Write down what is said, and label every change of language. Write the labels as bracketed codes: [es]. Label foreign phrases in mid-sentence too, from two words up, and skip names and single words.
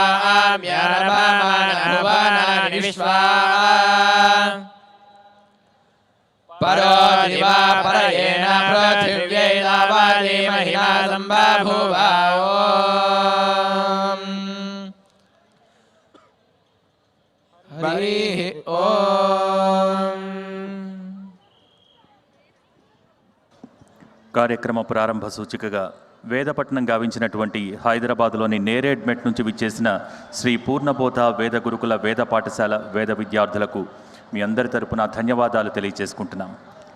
[sa] प्रवाम्यर्भमानभुवनानि विश्वा परो दिवा परयेण पृथिव्यै दावादि महिमा सम्बभूव हरिः ओम् [te] కార్యక్రమ ప్రారంభ సూచికగా వేదపట్నం గావించినటువంటి హైదరాబాద్లోని నేరేడ్ మెట్ నుంచి విచ్చేసిన శ్రీ పూర్ణబోధ వేద గురుకుల వేద పాఠశాల వేద విద్యార్థులకు మీ అందరి తరపున ధన్యవాదాలు తెలియజేసుకుంటున్నాం.